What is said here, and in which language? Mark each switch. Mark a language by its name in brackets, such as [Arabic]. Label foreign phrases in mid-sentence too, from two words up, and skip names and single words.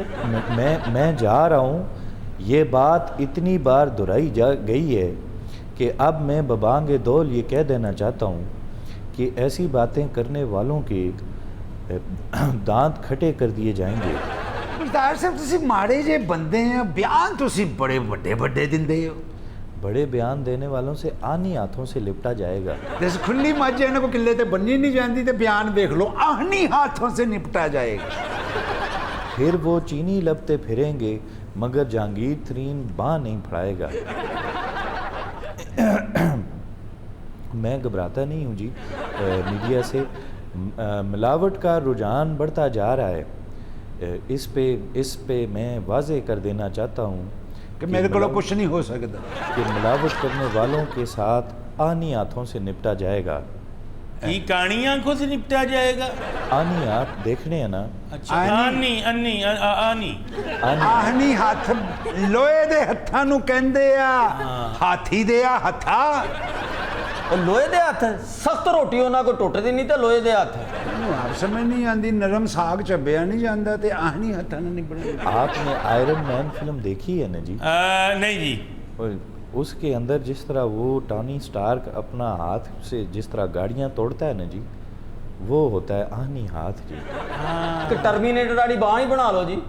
[Urdu] میں جا رہا ہوں۔ یہ بات اتنی بار دہرائی گئی ہے کہ اب میں ببانگ دول یہ کہہ دینا چاہتا ہوں کہ ایسی باتیں کرنے والوں کے دانت کھٹے کر دیے جائیں گے۔ [Punjabi] بزدار صاحب تسی ماڑے جے بندے ہیں، بیان تسی بڑے بڑے بڑے دندے ہو۔ [Urdu] بڑے بیان دینے والوں سے آہنی ہاتھوں سے لپٹا جائے گا۔ [Punjabi] جیسے کھلی مجھ انہوں کو قلعے تے بننی نہیں جاندی تے بیان دیکھ لو، [Urdu] آہنی ہاتھوں سے نپٹا جائے گا۔ پھر وہ چینی لپتے پھریں گے مگر جہانگیر ترین باں نہیں پھڑائے گا۔ میں گھبراتا نہیں ہوں جی میڈیا سے۔ ملاوٹ کا رجحان بڑھتا جا رہا ہے۔ اس پہ میں واضح کر دینا چاہتا ہوں کہ میرے کو کچھ نہیں ہو سکتا کہ ملاوٹ کرنے والوں کے ساتھ آہنی ہاتھوں سے نپٹا جائے گا۔ کی کہانی آنکھوں سے نپٹا جائے گا؟ آہنی ہاتھ دیکھنے ہیں نا؟ اچھا آنی [Punjabi] آہنی ہاتھ لوہے دے ہتھاں نو کہندے آ، ہاتھی دے آ ہتھا۔ لوہے دے ہاتھ سخت روٹی انہاں کو ٹوٹدی نہیں تے لوہے دے ہاتھ۔ آپ سمجھ نہیں آندی، نرم ساگ چبیا نہیں جاندا تے آہنی ہتھاں نہ نبڑے۔ [Urdu] آپ نے آئرن مین فلم دیکھی ہے نا جی؟ نہیں جی۔ اس کے اندر جس طرح وہ ٹونی سٹارک اپنا ہاتھ سے جس طرح گاڑیاں توڑتا ہے نا جی، وہ ہوتا ہے آہنی ہاتھ جی۔ کہ ٹرمینیٹر والی باں ہی بنا لو جی۔